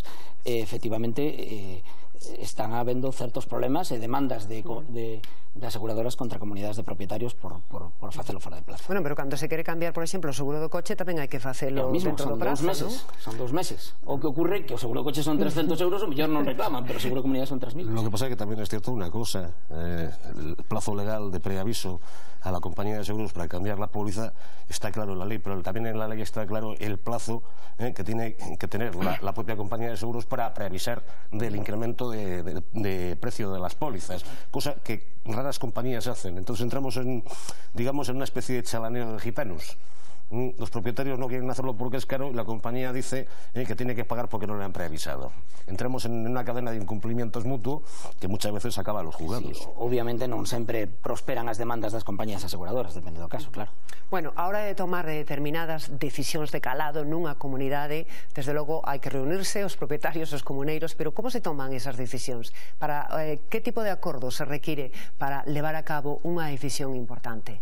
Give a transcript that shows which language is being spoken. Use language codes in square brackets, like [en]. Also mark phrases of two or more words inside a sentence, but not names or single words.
[gl] Efectivamente, están habendo certos problemas e demandas de aseguradoras contra comunidades de propietarios por facelo fora de plazo. Bueno, pero cando se quere cambiar, por exemplo, o seguro do coche tamén hai que facelo dentro do prazo, non? Son 2 meses. O que ocurre que o seguro do coche son 300 euros, o mellor non reclaman, pero o seguro de comunidade son 3.000. [es] Lo que pasa [gl] é que tamén é cierto unha cosa, [es] el plazo legal de preaviso a la compañía de seguros para cambiar la póliza está claro en la ley, pero también en la ley está claro el plazo que tiene que tener la propia compañía de seguros para preavisar del incremento de precio de las pólizas, cosa que raras compañías hacen. Entonces entramos en, digamos, en una especie de chalaneo de gitanos. Los propietarios no quieren hacerlo porque es caro y la compañía dice que tiene que pagar porque no le han preavisado. Entramos en una cadena de incumplimientos mutuos que muchas veces acaba a los juzgados. [gl] Sí, obviamente non sempre prosperan as demandas das compañías aseguradoras, depende do caso, claro. Bueno, a hora de tomar determinadas decisións de calado nunha comunidade, desde logo hai que reunirse os propietarios, os comuneiros, pero como se toman esas decisións? Para que tipo de acordo se require para levar a cabo unha decisión importante?